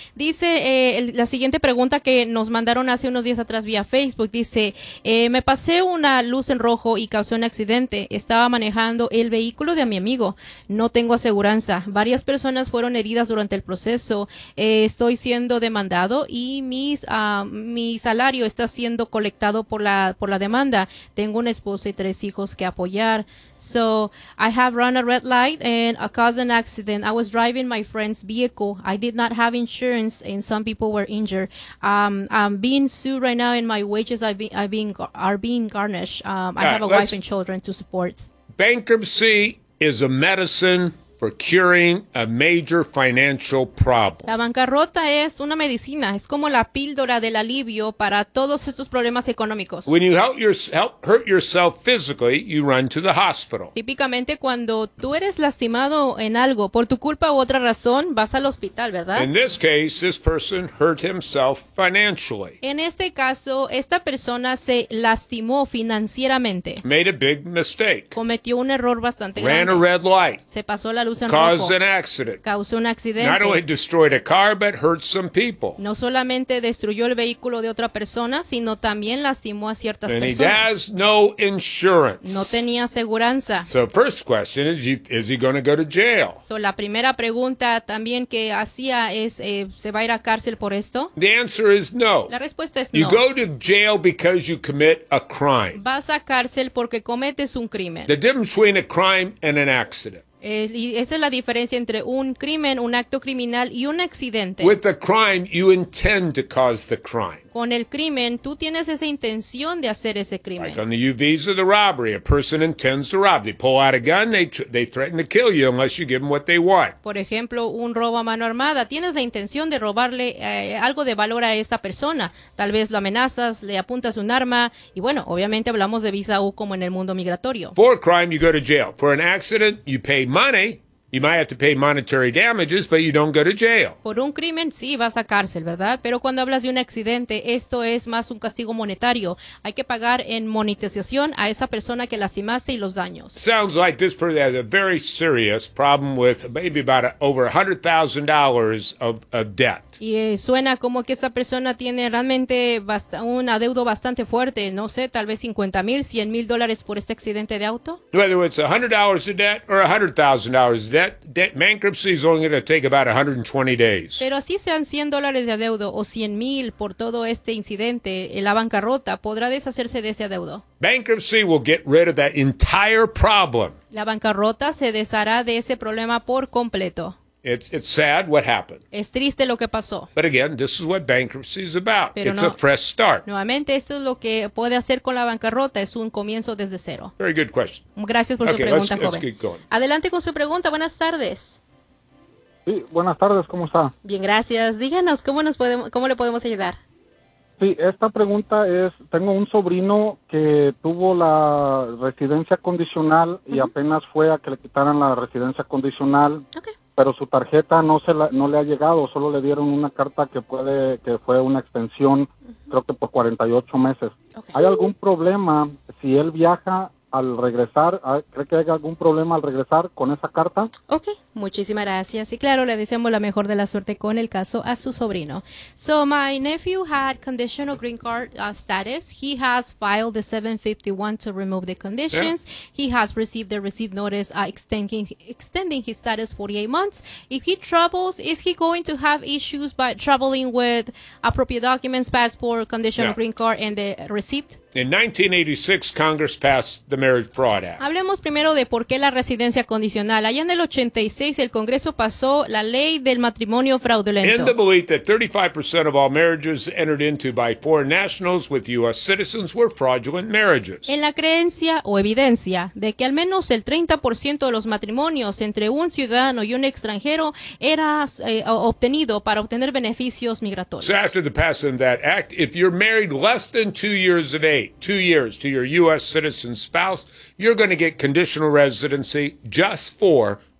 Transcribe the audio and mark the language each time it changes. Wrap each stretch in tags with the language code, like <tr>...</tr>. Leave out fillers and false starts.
<es>Dice la siguiente pregunta que nos mandaron hace unos días atrás vía Facebook, dice, me pasé una luz en rojo y causé un accidente, estaba manejando el vehículo de mi amigo, no tengo aseguranza, varias personas fueron heridas durante el proceso, estoy siendo demandado y mi salario está siendo colectado por la demanda. Tengo una esposa y tres hijos que apoyar.</es> <en>So, I have run a red light and I caused an accident. I was driving my friend's vehicle. I did not have insurance and some people were injured. I'm being sued right now and my wages are being garnished. I have a wife and children to support. Bankruptcy is a medicine for curing a major financial problem.</en> <es>La bancarrota es una medicina, es como la píldora del alivio para todos estos problemas económicos.</es> <en>When you hurt yourself physically, you run to the hospital.</en> <es>Típicamente cuando tú eres lastimado en algo por tu culpa u otra razón, vas al hospital, ¿verdad?</es> <en>In this case, this person hurt himself financially.</en> <es>En este caso, esta persona se lastimó financieramente.</es> <en>Made a big mistake.</en> <es>Cometió un error bastante</es> <en>grande. Ran a red light.</en> <es>Se pasó la luz en rojo.</es> <en>Caused an accident.</en> <es>Causó un accidente.</es> <en>Not only destroyed a car, but hurt some people.</en> <es>No solamente destruyó el vehículo de otra persona, sino también lastimó a ciertas</es> <en>and</en> <es>personas.</es> <en>He has no insurance.</en> <es>No tenía aseguranza.</es> <en>So first question is he going to go to jail?</en> <es>So la primera pregunta también que hacía es, ¿se va a ir a cárcel por esto?</es> <en>The answer is no.</en> <es>La respuesta es no.</es> <en>You go to jail because you commit a crime.</en> <es>Vas a cárcel porque cometes un crimen.</es> <en>The difference between a crime and an accident.</en> <es>Esa es la diferencia entre un crimen, un acto criminal y un accidente.</es> <en>With the crime, you intend to cause the crime.</en> <es>Con el crimen, tú tienes esa intención de hacer ese crimen.</es> <en>Like on the U-Visa, the robbery, a person intends to rob. They pull out a gun, they threaten to kill you unless you give them what they want.</en> <es>Por ejemplo, un robo a mano armada. Tienes la intención de robarle algo de valor a esa persona. Tal vez lo amenazas, le apuntas un arma. Y bueno, obviamente hablamos de visa U como en el mundo migratorio.</es> <en>For a crime, you go to jail. For an accident, you pay money. You might have to pay monetary damages, but you don't go to jail.</en> <es>Por un crimen, sí, vas a cárcel, ¿verdad? Pero cuando hablas de un accidente, esto es más un castigo monetario. Hay que pagar en monetización a esa persona que lastimaste y los daños.</es> <en>Sounds like this person has a very serious problem with maybe about over $100,000 of debt.</en> <es>Y suena como que esta persona tiene realmente un adeudo bastante fuerte. No sé, tal vez $50,000, $100,000 por este accidente de auto.</es> <en>Whether it's $100 of debt or $100,000 of debt, bankruptcy is only going to take about 120 days.</en> <es>Pero así sean $100 de adeudo o $100,000 por todo este incidente, la bancarrota podrá deshacerse de ese adeudo.</es> <en>Bankruptcy will get rid of that entire problem.</en> <es>La bancarrota se deshará de ese problema por completo.</es> <en>It's sad what happened.</en> <es>Es triste lo que pasó.</es> <en>But again, this is what bankruptcy is about.</en> <es>Pero</es> <en>it's a fresh start.</en> <es>Nuevamente, esto es lo que puede hacer con la bancarrota. Es un comienzo desde cero.</es> <en>Very good question.</en> <es>Gracias por</es> <en>okay,</en> <es>su pregunta,</es> <en>let's</en> <es>joven.</es> <en>Let's keep going.</en> <es>Adelante con su pregunta. Buenas tardes. Sí, buenas tardes. ¿Cómo está? Bien, gracias. Díganos, ¿cómo le podemos ayudar? Sí, esta pregunta es, tengo un sobrino que tuvo la residencia condicional y apenas fue a que le quitaran la residencia condicional.</es> <en>Ok.</en> <es>Pero su tarjeta no le ha llegado, solo le dieron una carta que fue una extensión, creo que por 48 meses.</es> <en>Okay.</en> <es>¿Hay algún problema si él viaja al regresar? ¿Cree que hay algún problema al regresar con esa carta? Ok, muchísimas gracias. Y claro, le deseamos la mejor de la suerte con el caso a su sobrino.</es> <en>So, my nephew had conditional green card status. He has filed the 751 to remove the conditions. Yeah. He has received the received notice extending his status 48 months. If he travels, is he going to have issues by traveling with appropriate documents, passport, conditional green card, and the receipt? In 1986, Congress passed the Marriage Fraud Act.</en> <es>Hablemos primero de por qué la residencia condicional. Allá en el 86, el Congreso pasó la ley del matrimonio fraudulento.</es> <en>In the belief that 35% of all marriages entered into by foreign nationals with U.S. citizens were fraudulent marriages.</en> <es>En la creencia o evidencia de que al menos el 30% de los matrimonios entre un ciudadano y un extranjero era obtenido para obtener beneficios migratorios.</es> <en>So after the passing of that act, if you're married less than 2 years of 2 years to your U.S. citizen spouse, you're going to get conditional residency just for</en>